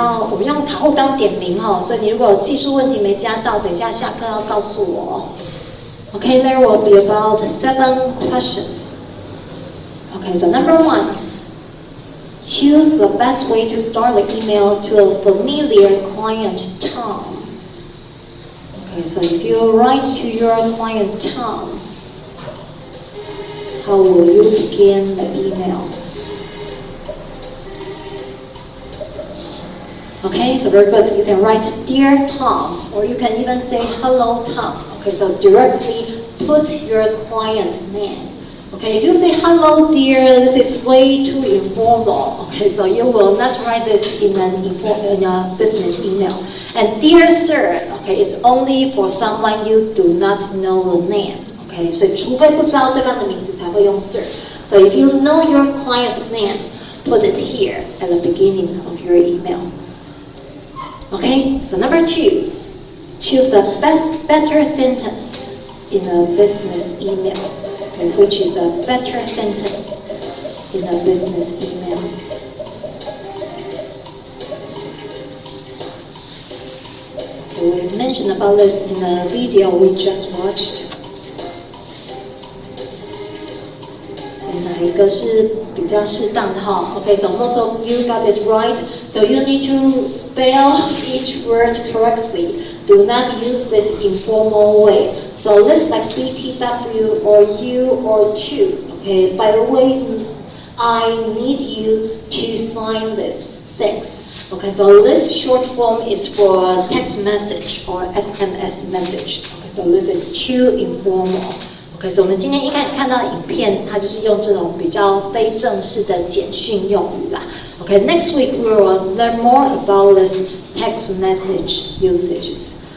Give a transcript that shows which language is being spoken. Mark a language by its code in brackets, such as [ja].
[zh] 我们用卡户当点名哈，所以你如果有技术问题没加到，等一下下课要告诉我。 [en] Okay, there will be about 7 questions. Okay, so number 1, choose the best way to start the email to a familiar client Tom. Okay, so if you write to your client Tom, how will you begin the email? Okay, so very good. You can write Dear Tom, or you can even say Hello Tom. Okay, so directly put your client's name. Okay, if you say Hello Dear, this is way too informal. Okay, so you will not write this in a business email. And Dear Sir, okay, is only for someone you do not know the name. [zh] Okay, 所以除非不知道对方的名字才会用 Sir. [en] So if you know your client's name, put it here at the beginning of your email. Okay, so number 2, choose the better sentence in a business email. Okay, which is a better sentence in a business email? Okay, we mentioned about this in the video we just watched. [zh] 哪一个是比较适当的哈 [en] ？Okay, so most of you got it right. So you need to spell each word correctly. Do not use this informal way. So lists like BTW or you or to. Okay, by the way, I need you to sign this. Thanks. Okay, so this short form is for text message or SMS message. Okay, so this is too informal. [zh] OK， 所以我们今天一开始看到的影片，它就是用这种比较非正式的简讯用语啦。 [en] OK，next week we will learn more about this text message usages.